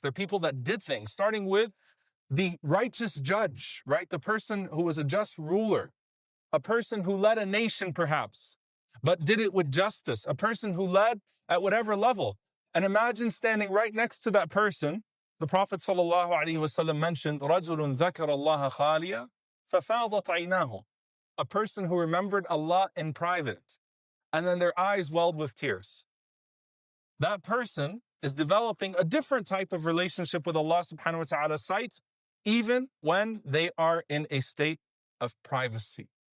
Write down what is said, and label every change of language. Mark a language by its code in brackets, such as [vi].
[en] They're people that did things, starting with the righteous judge, right? The person who was a just ruler, a person who led a nation perhaps, but did it with justice, a person who led at whatever level. And imagine standing right next to that person. The Prophet ﷺ mentioned, [ar] رَجُلٌ ذَكَرَ اللَّهَ خَالِيًا فَفَاضَتْ عَيْنَاهُ. [en] A person who remembered Allah in private, and then their eyes welled with tears. That person is developing a different type of relationship with Allah subhanahu wa ta'ala's sight, even when they are in a state of privacy.